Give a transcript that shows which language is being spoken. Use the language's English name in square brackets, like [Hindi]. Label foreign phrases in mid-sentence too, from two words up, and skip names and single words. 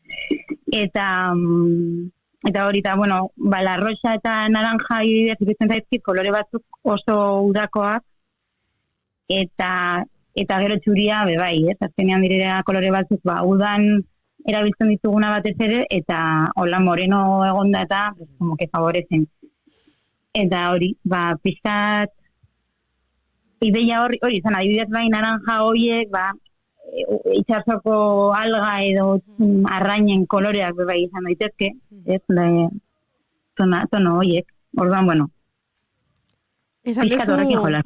[Basque] Eta hori eta, [Spanish] la rosa [Basque] eta naranja iruditzen zaizkit kolore batzuk oso udakoak eta gero txuria bebai, azkenean direra kolore batzuk udan erabiltzen dituguna batez ere, eta hola moreno egonda eta [Spanish] como que favorecen. [Basque] Eta hori, pixkat ideia hori izan, adibidez naranja horiek, itxasoko alga edo arrainen koloreak izan daitezke, tono horiek, orduan, pixkat horrekin jolas.